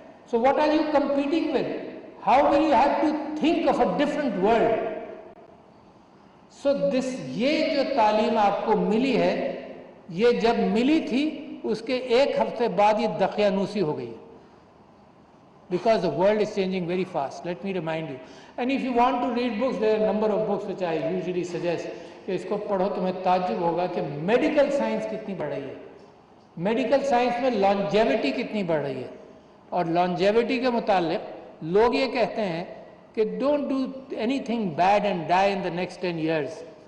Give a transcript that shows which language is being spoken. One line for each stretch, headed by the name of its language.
English: So what are you competing with? How will you have to think of a different world.
Urdu: سو دس یہ جو تعلیم آپ کو ملی ہے، یہ جب ملی تھی اس کے ایک ہفتے بعد یہ دقیانوسی ہو گئی.
English: Because the world is changing very fast. Let me remind you. And if you want to read books, there are a number of books which I usually suggest
Urdu: کہ اس کو پڑھو. تمہیں تعجب ہوگا کہ میڈیکل سائنس کتنی بڑھ رہی ہے. میڈیکل سائنس میں لانجیوٹی کتنی بڑھ رہی ہے. اور لانجیوٹی کے متعلق لوگ یہ کہتے ہیں کہ
English: Don't do anything bad and die in the next 10 years.